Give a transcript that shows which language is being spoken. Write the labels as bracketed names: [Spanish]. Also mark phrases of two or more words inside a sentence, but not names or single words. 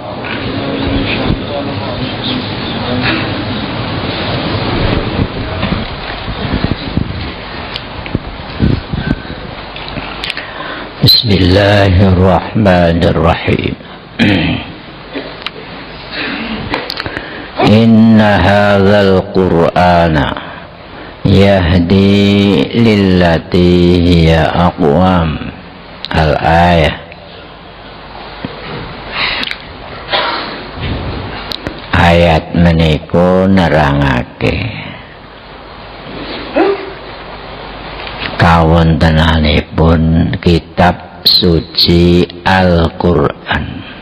[Arabic] Bismillahirrahmanirrahim. إن هذا القرآن يهدي للتي هي أقوم. Al-ayah. [Javanese] Ayat menika nerangake kawontenanipun kitab suci Al-Qur'an.